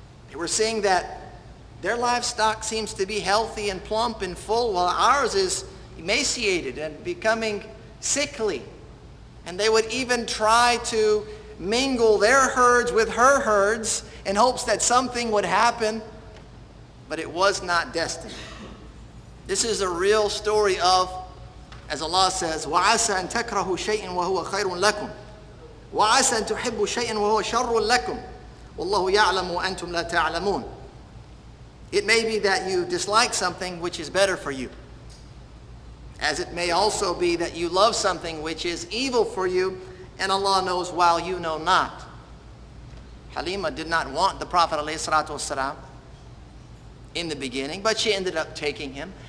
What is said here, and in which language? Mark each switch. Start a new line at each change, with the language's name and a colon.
English: They were seeing that their livestock seems to be healthy and plump and full, while ours is emaciated and becoming sickly. And they would even try to mingle their herds with her herds in hopes that something would happen, but it was not destined. This is a real story of, as Allah says,
Arabic: وَعَسَى أَن تَكْرَهُ شَيْءٍ وَهُوَ خَيْرٌ لَكُمْ وَعَسَى أَن تُحِبُّ شَيْءٍ وَهُوَ شَرٌ لَكُمْ وَاللَّهُ يَعْلَمُ وَأَنْتُمْ لَا تَعْلَمُونَ.
English: It may be that you dislike something which is better for you, as it may also be that you love something which is evil for you, and Allah knows while you know not. Halima did not want the Prophet ﷺ in the beginning, but she ended up taking him.